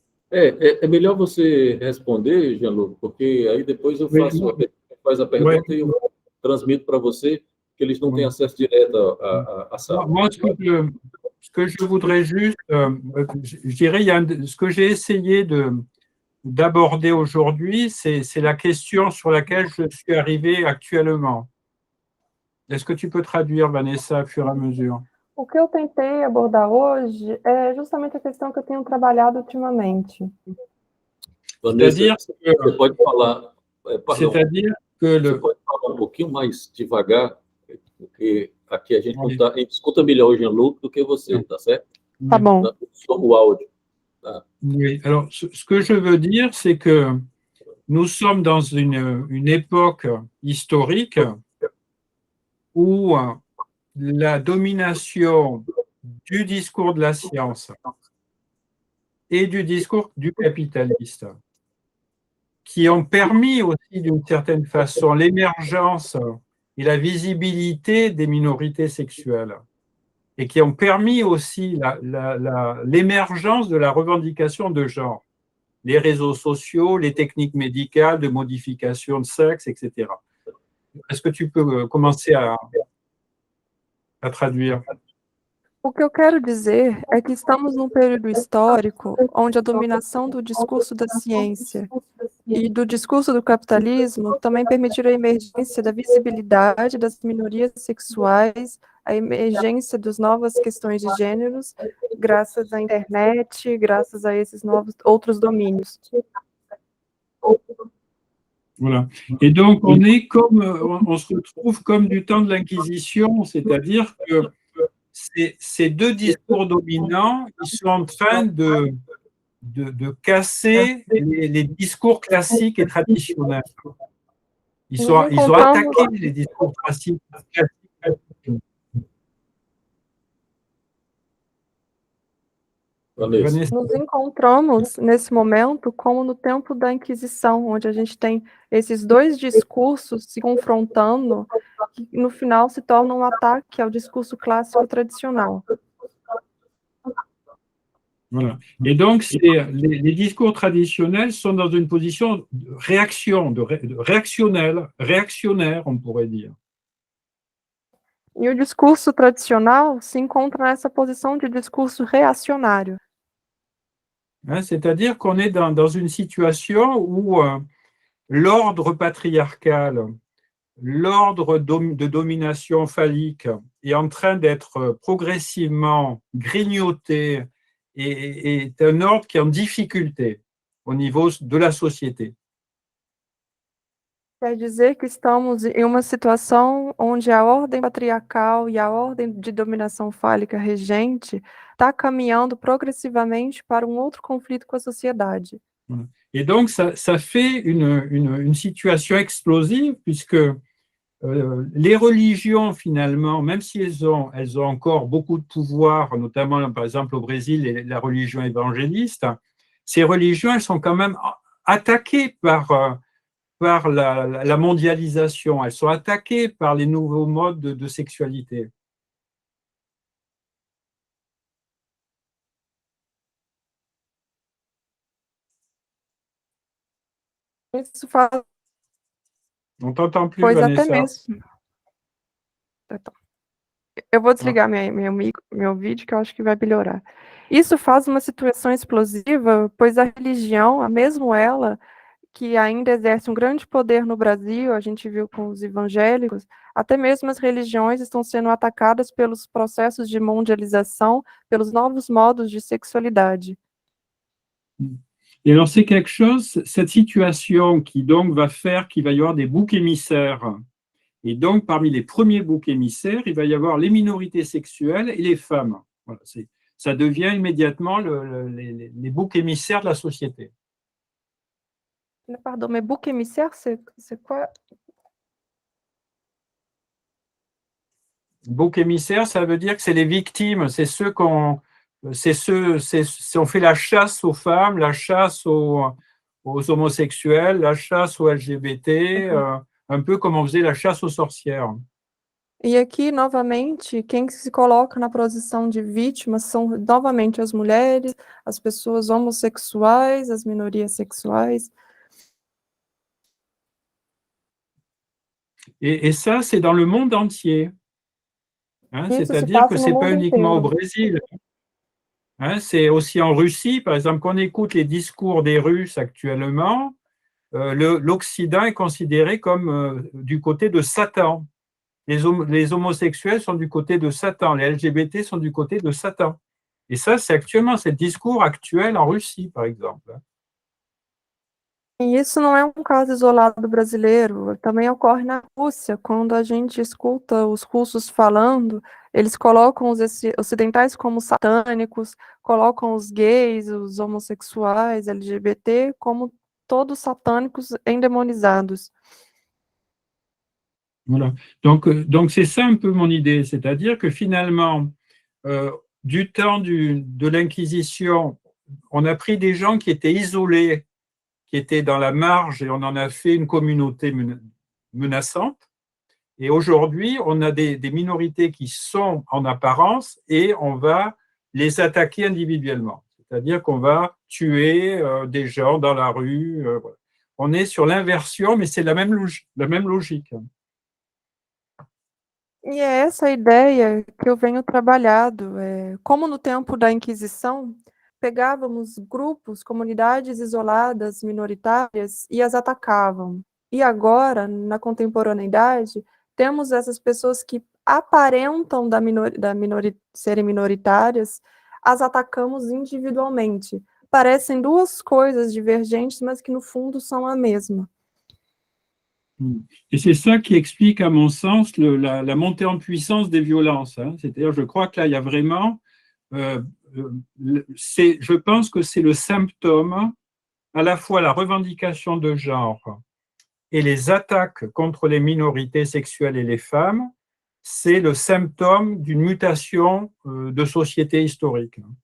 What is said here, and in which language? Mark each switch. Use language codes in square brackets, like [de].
[pt] É melhor você responder, Jean-Luc, porque aí depois eu faço a pergunta e eu transmito para você, que eles não têm acesso direto à sala. [fr] Moi, ce que je voudrais juste, je dirais, ce que j'ai essayé d'aborder aujourd'hui, c'est la question sur laquelle je suis arrivé actuellement. Est-ce que tu peux traduire, Vanessa, au fur et à mesure? [pt] O que eu tentei abordar hoje é justamente a questão que eu tenho trabalhado ultimamente. Vanessa, você pode falar... [fr] C'est-à-dire que [pt] Você pode falar um pouquinho mais devagar, porque aqui a gente escuta melhor o Jean-Luc do que você, tá certo? Tá bom. Só o áudio. Tá. [fr] Oui, alors ce que je veux dire, c'est que nous sommes dans une époque historique où la domination du discours de la science et du discours du capitaliste, qui ont permis aussi d'une certaine façon l'émergence et la visibilité des minorités sexuelles, et qui ont permis aussi l'émergence de la revendication de genre, les réseaux sociaux, les techniques médicales de modification de sexe, etc. Est-ce que tu peux commencer à traduire? [pt] O que eu quero dizer é que estamos num período histórico onde a dominação do discurso da ciência e do discurso do capitalismo também permitiram a emergência da visibilidade das minorias sexuais, a emergência das novas questões de gêneros, graças à internet, graças a esses novos outros domínios. [fr] Voilà. Et donc, on se retrouve comme du temps de l'Inquisition, c'est-à-dire que ces deux discours dominants, ils sont en train de casser les discours classiques et traditionnels. Ils ont attaqué les discours classiques. [pt] Nos encontramos nesse momento como no tempo da Inquisição, onde a gente tem esses dois discursos se confrontando, que no final se tornam um ataque ao discurso clássico tradicional. [fr] Voilà. Et donc, les discours traditionnels sont dans une position de réaction, réactionnaire, on pourrait dire. [pt] E o discurso tradicional se encontra nessa posição de discurso reacionário. [fr] Hein, c'est-à-dire qu'on est dans une situation où l'ordre patriarcal, l'ordre de domination phallique est en train d'être progressivement grignoté et est un ordre qui est en difficulté au niveau de la société. [pt] Quer dizer que estamos em uma situação onde a ordem patriarcal e a ordem de dominação fálica regente está caminhando progressivamente para um outro conflito com a sociedade. [fr] Et donc, ça fait une situation explosive puisque les religions, finalement, même si elles ont encore beaucoup de pouvoir, notamment, par exemple, au Brésil, la religion évangéliste, ces religions, elles sont quand même attaquées par la mondialisation, elles sont attaquées par les nouveaux modes de sexualité. [pt] Isso faz, [fr] On t'entend plus, [pt] pois até [fr] Vanessa. [pt] mesmo. Eu vou desligar meu vídeo, que eu acho que vai melhorar. Isso faz uma situação explosiva, pois a religião, mesmo ela, que ainda exerce um grande poder no Brasil, a gente viu com os evangélicos, até mesmo as religiões estão sendo atacadas pelos processos de mondialização, pelos novos modos de sexualidade. [fr] Et alors, c'est quelque chose, cette situation qui donc va faire qu'il va y avoir des boucs émissaires. Et donc, parmi les premiers boucs émissaires, il va y avoir les minorités sexuelles et les femmes. Voilà, ça devient immédiatement les boucs émissaires de la société. Pardon, mais bouc émissaire, c'est quoi? Bouc émissaire, ça veut dire que c'est les victimes, c'est ceux on fait la chasse aux femmes, la chasse aux homosexuels, la chasse aux LGBT, un peu comme on faisait la chasse aux sorcières. [pt] E aqui, novamente, quem se coloca na posição de vítimas são, novamente, as mulheres, as pessoas homossexuais, as minorias sexuais. [fr] Et ça, c'est dans le monde entier. Hein, [pt] Isso se [fr] c'est-à-dire que [pt] passa [fr] ce [pt] no [fr] n'est pas [pt] mundo [fr] uniquement au [pt] inteiro. [fr] Brésil. Hein, c'est aussi en Russie, par exemple, quand on écoute les discours des Russes actuellement, l'Occident est considéré comme du côté de Satan. Les homosexuels sont du côté de Satan, les LGBT sont du côté de Satan. Et ça, c'est actuellement, c'est le discours actuel en Russie, par exemple. [pt] E isso não é um caso isolado brasileiro, também ocorre na Rússia, quando a gente escuta os russos falando, eles colocam os ocidentais como satânicos, colocam os gays, os homossexuais, LGBT, como todos satânicos endemonizados. [fr] Voilà. Donc c'est ça un peu mon idée, c'est-à-dire que finalement, du temps de l'Inquisition, on a pris des gens qui étaient isolés, qui étaient dans la marge, et on en a fait une communauté menaçante. Et aujourd'hui, on a des minorités qui sont en apparence et on va les attaquer individuellement. C'est-à-dire qu'on va tuer des gens dans la rue. Voilà. On est sur l'inversion, mais c'est la même logique. [pt] E é essa a ideia que eu venho trabalhando. Como no tempo da Inquisição, pegávamos grupos, comunidades isoladas, minoritárias, e as atacavam. E agora, na contemporaneidade, temos essas pessoas que aparentam serem minoritárias, as atacamos individualmente. Parecem duas coisas divergentes, mas que no fundo são a mesma. [fr] Et c'est ça qui explique, à mon sens, la montée en puissance des violences. Hein. C'est-à-dire, je crois que là, il y a vraiment... je pense que c'est le symptôme, à la fois la revendication de genre et les attaques contre les minorités sexuelles et les femmes, c'est le symptôme d'une mutation de société historique.